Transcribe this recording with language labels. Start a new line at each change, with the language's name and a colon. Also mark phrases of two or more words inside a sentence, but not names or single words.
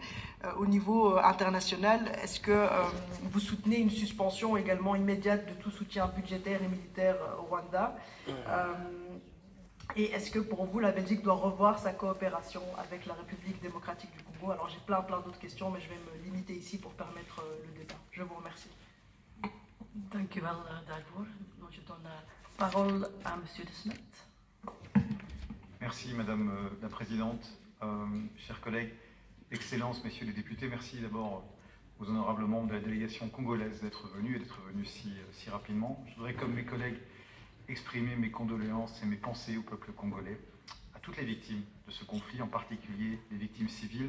French: Au niveau international, est-ce que vous soutenez une suspension également immédiate de tout soutien budgétaire et militaire au Rwanda? Et est-ce que pour vous, la Belgique doit revoir sa coopération avec la République démocratique du Congo? Alors j'ai plein d'autres questions, mais je vais me limiter ici pour permettre le débat. Je vous remercie.
Dutch: Dank u wel daarvoor.
French: Donc je donne la parole à Monsieur de Smet. Merci Madame la Présidente, chers collègues, Excellences, Messieurs les députés. Merci d'abord aux honorables membres de la délégation congolaise d'être venus et d'être venus si rapidement. Je voudrais, comme mes collègues, exprimer mes condoléances et mes pensées au peuple congolais, à toutes les victimes de ce conflit, en particulier les victimes civiles.